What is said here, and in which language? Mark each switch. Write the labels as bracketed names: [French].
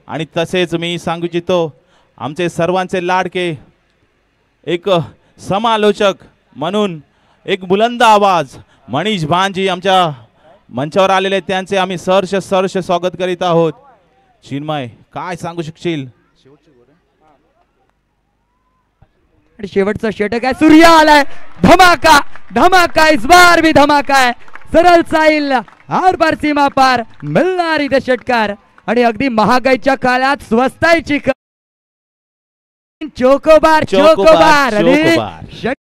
[Marathi] आणि तसेच मी सांगू इच्छितो आमचे सर्वांचे लाडके एक समालोचक म्हणून एक बुलंद आवाज मनीष भांजी आमच्या मंचावर आलेले त्यांचे आम्ही सहर्ष स्वागत करीत आहोत. चिन्मय काय सांगू शकशील? शेवटचा षटक आहे सूर्य आलाय. [Hindi] धमाका धमाका इस बार भी धमाका है. [Marathi] सरळ साईल आर पार सीमा पार मिळणार इथे षटकार. आणि अगदी महागाईच्या काळात स्वस्ताईची चोकोबार चोकोबार आणि